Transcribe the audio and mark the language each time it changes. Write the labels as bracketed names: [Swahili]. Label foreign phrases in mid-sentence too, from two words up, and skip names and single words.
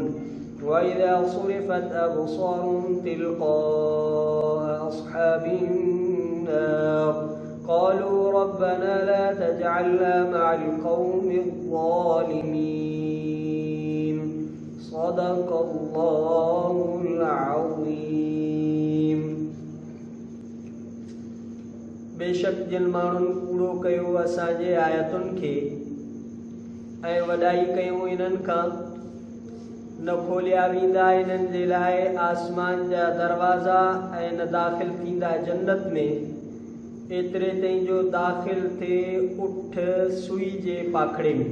[Arabic] وإذا صرفت أبصارهم تلقاء أصحاب النار قالوا ربنا لا تجعلنا مع القوم الظالمين. صدق الله العظيم. [Sindhi] बेशक जिन माण्हुनि कूड़ो कयो असांजे आयतुनि खे ऐं वॾाई कयूं इन्हनि खां न खोलिया वेंदा इन्हनि जे लाइ आसमान जा दरवाज़ा ऐं न दाख़िल थींदा जन्नत में एतिरे ताईं जो दाख़िल थिए उठ सुई जे पाखड़े में।